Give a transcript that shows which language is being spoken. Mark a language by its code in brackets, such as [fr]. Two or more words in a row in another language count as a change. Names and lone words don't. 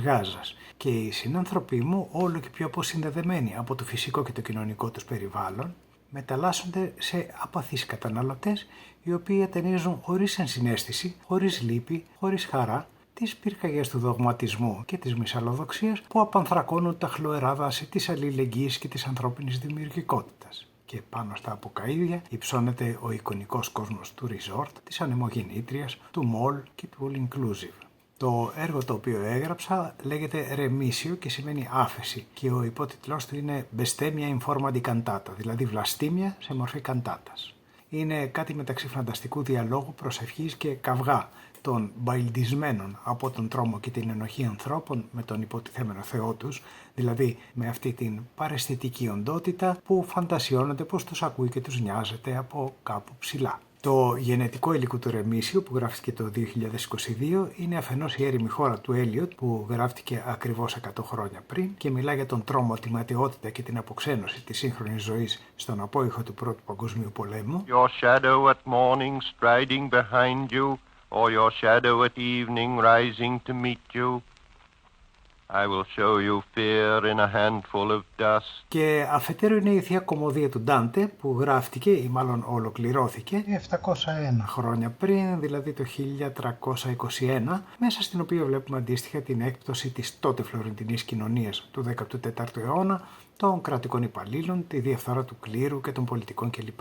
[el] γάζας και οι συνάνθρωποι μου, όλο και πιο αποσυνδεδεμένοι από το φυσικό και το κοινωνικό τους περιβάλλον, μεταλλάσσονται σε απαθείς καταναλωτές οι οποίοι ατενίζουν χωρίς ενσυναίσθηση, χωρίς λύπη, χωρίς χαρά, τις πυρκαγιές του δογματισμού και της μυσαλλοδοξίας που απανθρακώνουν τα χλωερά δάση της αλληλεγγύης και της ανθρώπινης δημιουργικότητας. Και πάνω στα αποκαΐδια υψώνεται ο εικονικός κόσμος του resort, της ανεμογεννήτριας, του mall και του [en] all inclusive. [el] Το έργο το οποίο έγραψα λέγεται Remisio και σημαίνει άφεση και ο υπότιτλός του είναι Bestemmia in forma di cantata, δηλαδή βλαστήμια σε μορφή καντάτας. Είναι κάτι μεταξύ φανταστικού διαλόγου, προσευχής και καυγά των μπαϊλντισμένων από τον τρόμο και την ενοχή ανθρώπων με τον υποτιθέμενο Θεό τους, δηλαδή με αυτή την παραισθητική οντότητα που φαντασιώνονται πως τους ακούει και τους νοιάζεται από κάπου ψηλά. Το γενετικό υλικό του Ρεμίσιο που γράφτηκε το 2022 είναι αφενός η έρημη χώρα του Έλιοτ που γράφτηκε ακριβώς 100 χρόνια πριν και μιλά για τον τρόμο, τη ματαιότητα και την αποξένωση της σύγχρονης ζωής στον απόϊχο του Πρώτου Παγκοσμίου Πολέμου. [en] Your shadow at morning striding behind you, or your shadow at evening rising to meet you. I will show you fear in a handful of dust. [el] Και αφετέρου είναι η Θεία Κωμωδία του Ντάντε που γράφτηκε ή μάλλον ολοκληρώθηκε 701 χρόνια πριν, δηλαδή το 1321, μέσα στην οποία βλέπουμε αντίστοιχα την έκπτωση της τότε φλωρεντινής κοινωνίας του 14ου αιώνα, των κρατικών υπαλλήλων, τη διαφθορά του κλήρου και των πολιτικών κλπ.